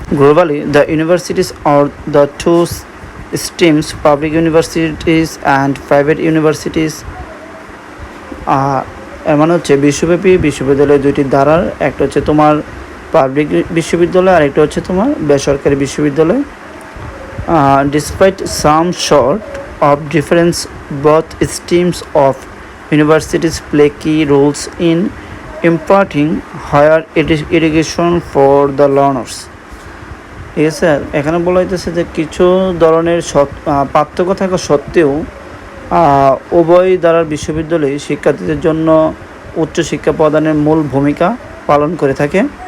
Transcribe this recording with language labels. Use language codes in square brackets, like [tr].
[en] Globally the universities are the two streams, public universities and private universities. [bn] এর মানে হচ্ছে বিশ্বব্যাপী বিশ্ববিদ্যালয় দুইটি ধারার, একটা হচ্ছে তোমার পাবলিক বিশ্ববিদ্যালয় আর একটা হচ্ছে তোমার বেসরকারি বিশ্ববিদ্যালয়। [en] Despite some sort of difference, both streams of universities play key roles in imparting higher education for the learners. [bn] ঠিক আছে, এখানে বলা হইতেছে যে কিছু ধরনের পার্থক্য থাকা সত্ত্বেও উভয় দ্বারার বিশ্ববিদ্যালয় শিক্ষার্থীদের জন্য উচ্চশিক্ষা প্রদানের মূল ভূমিকা পালন করে থাকে।